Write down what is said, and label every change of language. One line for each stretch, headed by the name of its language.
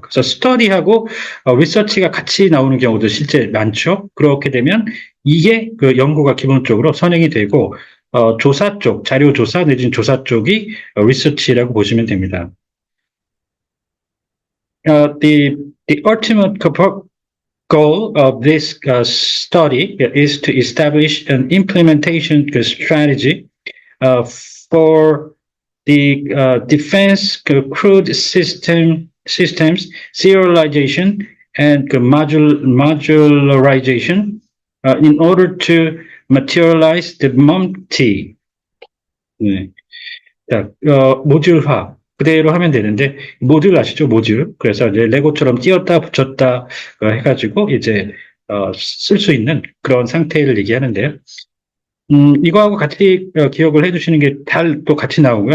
Korean: 그래서 스터디하고 리서치가 같이 나오는 경우도 실제 많죠. 그렇게 되면 이게 그 연구가 기본적으로 선행이 되고 조사 쪽, 자료 조사 내지는 조사 쪽이 리서치라고 보시면 됩니다.
English: The ultimate goal of this study is to establish an implementation strategy for the defense crewed systems serialization and modularization in order to materialize the MOMT.
Korean: 네. 자, 모듈화. 그대로 하면 되는데, 모듈 아시죠? 모듈. 그래서 이제 레고처럼 띄었다 붙였다 해가지고 이제 쓸 수 있는 그런 상태를 얘기하는데요. 이거하고 같이 기억을 해두시는 게 또 같이 나오고요.